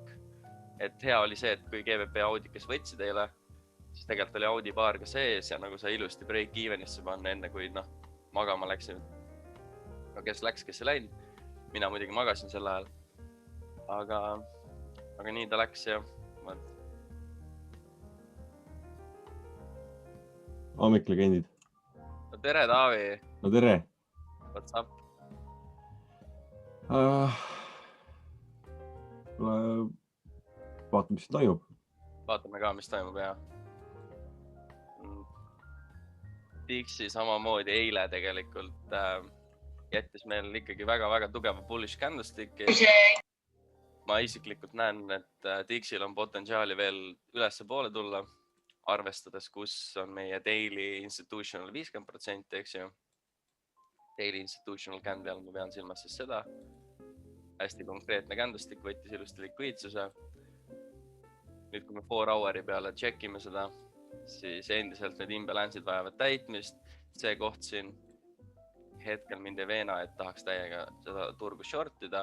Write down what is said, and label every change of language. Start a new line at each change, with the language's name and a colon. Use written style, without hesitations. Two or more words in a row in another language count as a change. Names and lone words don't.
Estonian: Et hea oli see, et kui GVP Audi, kes võtsid eile, siis tegelikult oli Audi paar ka sees ja nagu sai ilusti
English: break evenisse
Estonian: panna enne, kui magama läksin. No kes läks, kes ei läinud. Mina muidugi magasin sel ajal. Aga nii ta läks ja Hommik, legendid. No tere, Taavi. No tere.
English: What's up?
Estonian: Vaatame, mis toimub. Vaatame ka, mis toimub, jah. Dixi samamoodi eile tegelikult jättis meil ikkagi väga tugeva
English: bullish candlestick.
Estonian: Ma isiklikult näen, et Dixil on potentsiaali veel ülesse poole tulla. Arvestades, kus on meie
English: daily institutional
Estonian: 50%, eks ju.
English: Daily institutional candle
Estonian: all ma pean silmas siis seda. Hästi konkreetne candlestick võttis ilusti likviidsuse. Nüüd, kui me 4 hour'i peale tšekime seda, siis endiselt need imbalance'id vajavad täitmist. See koht siin hetkel mind ei veena, et tahaks täiega seda turgu shortida.